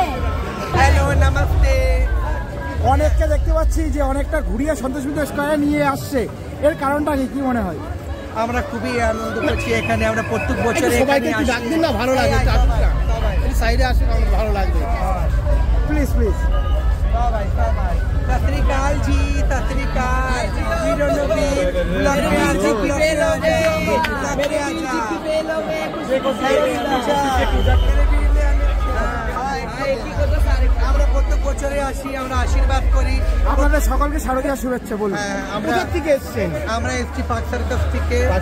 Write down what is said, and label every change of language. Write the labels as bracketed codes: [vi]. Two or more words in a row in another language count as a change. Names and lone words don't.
[bn] হ্যালো, নমস্তে। অনেককে দেখতে পাচ্ছি যে অনেকটা ঘুরিয়ে সন্তোষবিন্দু স্কয়ারে নিয়ে আসছে, এর কারণটা কি মনে হয়? আমরা খুবই আনন্দ করছি এখানে। আমরা প্রত্যেক বছর সবাইকে একটু ডাক দিন না, ভালো লাগে। সাইডে আসেন, আমাদের ভালো লাগবে। [en] please please. [pa] ਸਤ ਸ੍ਰੀ ਅਕਾਲ ਜੀ, ਸਤ ਸ੍ਰੀ ਅਕਾਲ। [bn] আমরা প্রত্যেক বছরে আসি, আমরা আশীর্বাদ করি। আপনাদের সকলকে শারদীয়ার শুভেচ্ছা বলুন। কোথা থেকে এসেছেন? আমরা এসছি পার্ক সার্কাস থেকে।